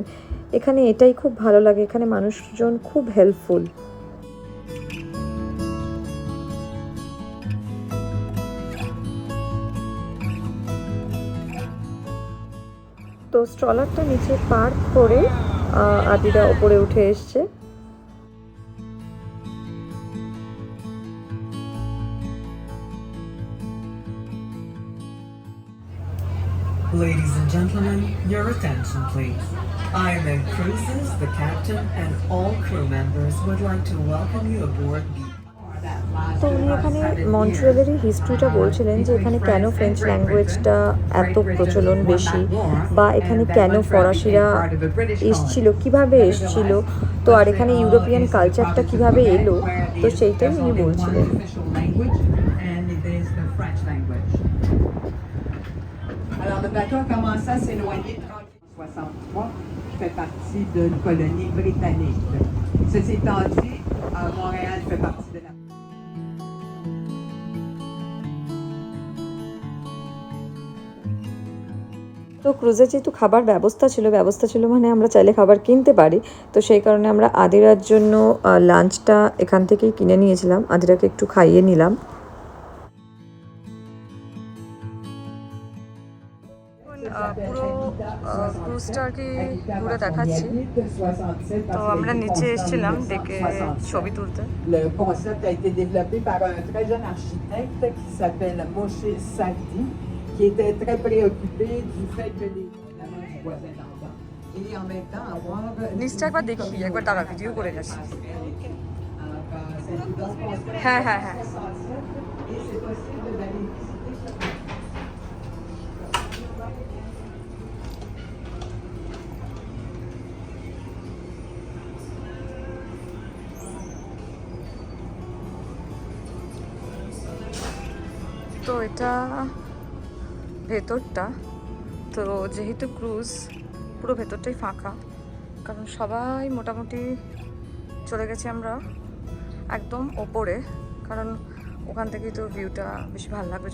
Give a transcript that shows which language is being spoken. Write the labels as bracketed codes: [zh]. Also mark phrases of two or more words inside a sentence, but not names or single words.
[bn] এখানে এটাই খুব ভালো লাগে, এখানে মানুষজন খুব হেল্পফুল। তো স্ট্রলারটা নিচে পার্ক করে আদিরা ওপরে উঠে এসছে। [en] Ladies and gentlemen, your attention please. IMM Cruises, the captain and all crew members would like to welcome you aboard the [bn] তো উনি এখানে মন্ট্রিয়ালেরই হিস্ট্রিটা বলছিলেন যে এখানে কেন [en] French language [bn] এত প্রচলন বেশি, বা এখানে কেন ফরাসিরা এসছিল, কিভাবে এসছিল, তো আর এখানে [en] European culture [bn] কিভাবে এলো, তো সেইটাই উনি বলছিলেন। [fr] Notre bateau a commencé à s'éloigner tranquillement. 63 fait partie d'une colonie britannique. Ceci étant dit, Montréal fait partie de la... [bn] তো ক্রুজে যেহেতু খাবার ব্যবস্থা ছিল মানে আমরা চাইলে খাবার কিনতে পারি, তো সেই কারণে আমরা আদিরার জন্য লাঞ্চটা এখান থেকেই কিনে নিয়েছিলাম, আদিরাকে একটু খাইয়ে নিলাম। পুরো ক্রুজটা আর কি ঘুরে দেখাচ্ছি। তো আমরা নিচে এসেছিলাম ডেকে ছবি তুলতে। [fr] Le concept a été développé par un très jeune architecte qui s'appelle Moshe Safdie, qui était très préoccupé du fait que les du voisin d'en bas. Et en même temps avoir... [bn] নিচটা একবার দেখি, একবার দাঁড়া ভিডিও করে গেছি। হ্যাঁ হ্যাঁ হ্যাঁ। [fr] Et c'est possible d'aller visiter ce... [bn] তো এটা ভেতরটা, তো যেহেতু ক্রুজ পুরো ভেতরটাই ফাঁকা, কারণ সবাই মোটামুটি চলে গেছি আমরা একদম ওপরে, কারণ ওখান থেকেই তো ভিউটা বেশি ভালো লাগবে।